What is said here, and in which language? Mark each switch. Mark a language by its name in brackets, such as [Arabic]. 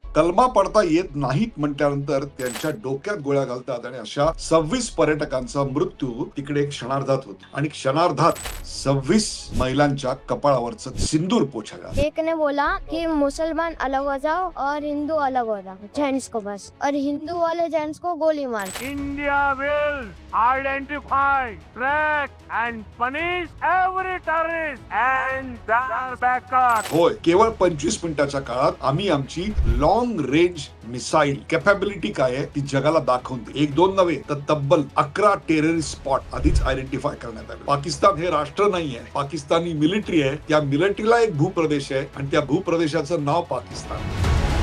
[Marathi] कलमा पडता येत नाहीत म्हटल्यानंतर त्यांच्या डोक्यात गोळ्या घालतात आणि अशा 26 पर्यटकांचा मृत्यू तिकडे क्षणार्धात होतो आणि क्षणार्धात 26 महिलांच्या कपाळावरचं सिंदूर पोछागा। [Hindi] एक ने बोला कि मुसलमान अलग हो जाओ और हिंदू अलग हो जाओ, जेंट्स को बस, और हिंदू वाले जेंट्स को गोली मार। [English] India will identify, track and punish every terrorist and their backers. [Marathi] होय, केवळ 25 मिनिटाच्या काळात आम्ही आमची लॉंग रेंज मिसाईल कॅपॅबिलिटी काय आहे ती जगाला दाखवून दिली। एक दोन नव्हे तर तब्बल 11 टेररिस्ट स्पॉट आधीच आयडेंटिफाय करण्यात आले। पाकिस्तान हे राष्ट्र नाहीये, पाकिस्तानी मिलिटरी आहे। त्या मिलिटरीला एक भूप्रदेश आहे आणि त्या भूप्रदेशाचं नाव पाकिस्तान।